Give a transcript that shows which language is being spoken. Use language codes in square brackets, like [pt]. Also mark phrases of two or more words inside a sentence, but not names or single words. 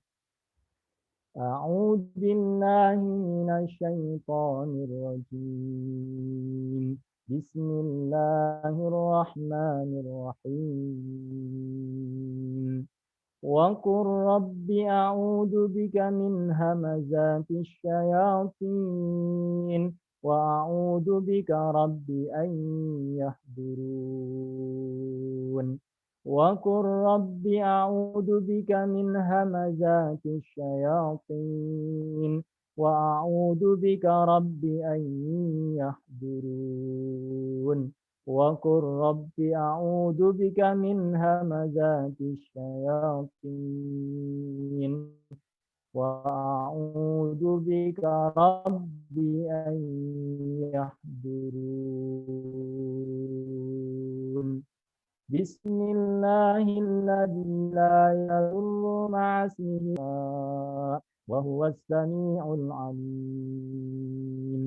[ar] أعوذ بالله من الشيطان الرجيم. Bismillahirrahmanirrahim. وقل رب أعوذ بك من همزات الشياطين وأعوذ بك رب أن يحضرون. وقل رب أعوذ بك من همزات الشياطين وأعوذ بك رب أن يحضرون. وقل رب أعوذ بك من همزات الشياطين وأعوذ بك رب أن يحضرون. بسم الله الذي لا يضر مع اسمه وهو السميع العليم.